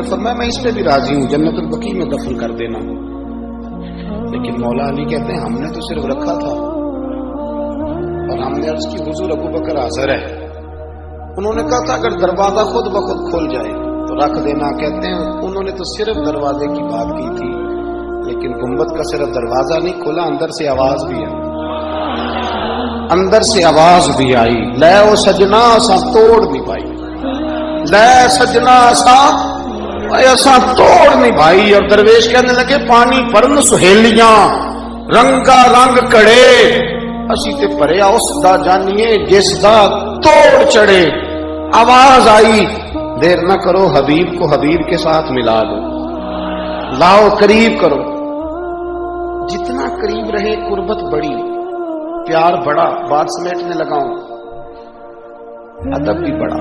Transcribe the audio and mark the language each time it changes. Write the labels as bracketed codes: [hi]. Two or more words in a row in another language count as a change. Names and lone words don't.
[ur] فرمایا میں اس پہ بھی راضی ہوں, جنت البقیع میں دفن کر دینا. لیکن مولا علی کہتے ہیں ہم نے تو صرف رکھا تھا, اور ہم نے عرض کی حضور ابو بکر حاضر ہے. انہوں نے کہا تھا اگر دروازہ خود بخود کھل جائے تو رکھ دینا. کہتے ہیں انہوں نے تو صرف دروازے کی بات کی تھی, لیکن گنبد کا صرف دروازہ نہیں کھلا, اندر سے آواز بھی آئی. اندر سے آواز بھی آئی, [pa] لے او سجنا اسا توڑ نہیں پائی, لے سجنا اسا توڑ نہیں بھائی. [ur] اور درویش کہنے لگے [pa] پانی پرن سہیلیاں رنگا رنگ کڑے, اسی تے پریا اس دا جانیے جس دا توڑ چڑھے. [ur] آواز آئی, دیر نہ کرو حبیب کو حبیب کے ساتھ ملا دو, لاؤ قریب کرو. جتنا قریب رہے قربت بڑی, پیار بڑا. بات سمیٹنے لگا ہوں, ادب بھی بڑا.